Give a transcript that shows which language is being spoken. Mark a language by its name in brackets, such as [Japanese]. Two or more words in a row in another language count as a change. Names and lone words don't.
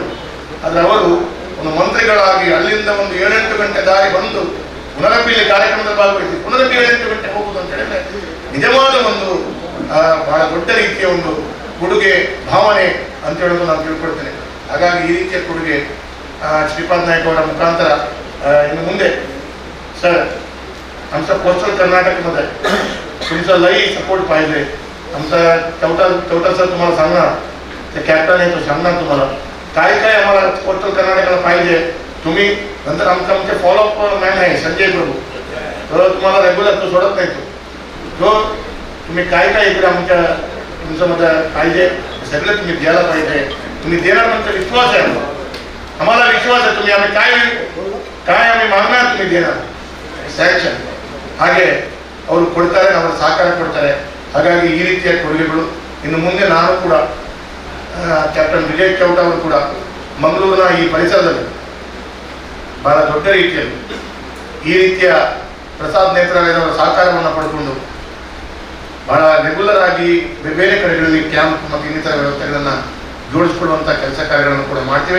[Kannada] ಆದ್ರೆ ಅವರು ಒಂದು ಮಂತ್ರಿಗಳಾಗಿ ಅಲ್ಲಿಂದ ಒಂದು 7-8 ಗಂಟೆ ದಾರಿ ಬಂದು ಪುನರಪಿ ಇಲ್ಲಿ ಕಾರ್ಯಕ್ರಮದಲ್ಲಿ ಭಾಗವಹಿಸಿ ಪುನರಪಿ 7-8 ಗಂಟೆ ಹೋಗುವುದು ಅಂತ ಹೇಳಿದ್ರೆ ನಿಜವಾದ ಒಂದು ಬಹಳ ದೊಡ್ಡ ರೀತಿಯ ಒಂದು ಕೊಡುಗೆ, ಭಾವನೆ ಅಂತ ಹೇಳೋದು ನಾನು ತಿಳ್ಕೊಳ್ತೇನೆ. ಹಾಗಾಗಿ ಈ ರೀತಿಯ ಕೊಡುಗೆ ಶ್ರೀಪಾದ್ ನಾಯ್ಕ ಅವರ ಮುಖಾಂತರ ಇನ್ನು ಮುಂದೆ [Marathi] सर आमचा कोस्टल कर्नाटकमध्ये तुमचा लई सपोर्ट पाहिजे. आमचा चौटा सर तुम्हाला सांगणार, ते कॅप्टन आहे तो सांगणार तुम्हाला काय काय आम्हाला कोस्टल कर्नाटकाला पाहिजे. तुम्ही नंतर आमचे फॉलोअप मॅन आहे संजय प्रभू, तो तुम्हाला रेग्युलर तो सोडत नाही. तो तुम्ही काय काय इकडे आमच्या तुमच्यामध्ये पाहिजे सगळं तुम्ही द्यायला पाहिजे. तुम्ही देणार म्हणजे विश्वास आहे आम्हाला, विश्वास आहे. तुम्ही आम्ही काय आम्ही मागणार तुम्ही देणार ಸ್ಯಾಂಕ್ಷನ್. [Kannada] ಹಾಗೆ ಅವರು ಕೊಡ್ತಾರೆ, ಅವರ ಸಹಕಾರ ಕೊಡ್ತಾರೆ. ಹಾಗಾಗಿ ಈ ರೀತಿಯ ಕೊಡುಗೆಗಳು ಇನ್ನು ಮುಂದೆ ನಾನು ಕೂಡ ಕ್ಯಾಪ್ಟನ್ ವಿಜಯ್ ಚೌಟ ಅವರು ಕೂಡ ಮಂಗಳೂರಿನ ಈ ಪರಿಸರದಲ್ಲಿ ಬಹಳ ದೊಡ್ಡ ರೀತಿಯಲ್ಲಿ ಈ ರೀತಿಯ ಪ್ರಸಾದ್ ನೇತ್ರಾಲಯದವರ ಸಹಕಾರವನ್ನು ಪಡೆದುಕೊಂಡು ಬಹಳ ರೆಗ್ಯುಲರ್ ಆಗಿ ಬೇರೆ ಕಡೆಗಳಲ್ಲಿ ಕ್ಯಾಂಪ್ ಮತ್ತು ಇನ್ನಿತರ ವ್ಯವಸ್ಥೆಗಳನ್ನು ಜೋಡಿಸ್ಕೊಡುವಂಥ ಕೆಲಸ ಕಾರ್ಯಗಳನ್ನು ಕೂಡ ಮಾಡ್ತೀವಿ.